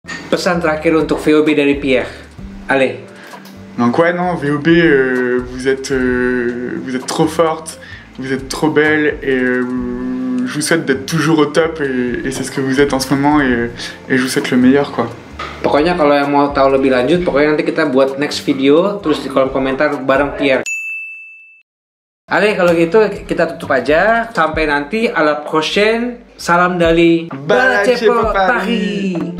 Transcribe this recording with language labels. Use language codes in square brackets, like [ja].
[id] Pesan terakhir untuk VOB dari Pierre. [fr] Allez. Donc ouais, non, VOB, vous êtes trop forte. Vous êtes trop belle et je vous souhaite d'être toujours au top et c'est ce que vous êtes en ce moment et je vous souhaite le meilleur, quoi. [id] Pokoknya kalau yang mau tahu lebih lanjut, pokoknya nanti kita buat next video terus di kolom komentar bareng Pierre. Allez, kalau gitu kita tutup aja. Sampai nanti [fr] à la prochaine. [id] Salam dari Balacepo Paris.